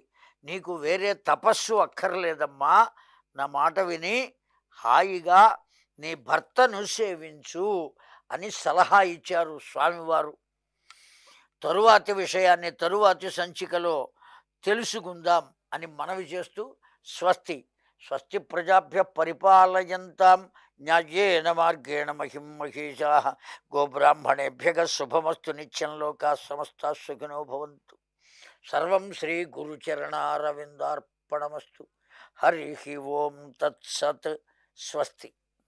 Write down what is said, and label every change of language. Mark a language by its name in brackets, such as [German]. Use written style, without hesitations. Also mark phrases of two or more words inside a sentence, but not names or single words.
[Telugu] నీకు వేరే తపస్సు అక్కర్లేదమ్మా. నా మాట విని హాయిగా నీ భర్తను సేవించు అని సలహా ఇచ్చారు స్వామివారు. తరువాతి విషయాన్ని తరువాతి సంచికలో తెలుసుకుందాం అని మనవి చేస్తూ [Sanskrit] స్వస్తి ప్రజాభ్య పరిపాలయంతాం న్యాయేన మార్గేణ మహిం మహిషాః గోబ్రాహ్మణేభ్యః శుభమస్తు నిత్యం లోకాః సమస్తాః సుఖినో భవంతు. సర్వం శ్రీ గురుచరణారవిందార్పణమస్తు. హరి ఓం తత్సత్. స్వస్తి.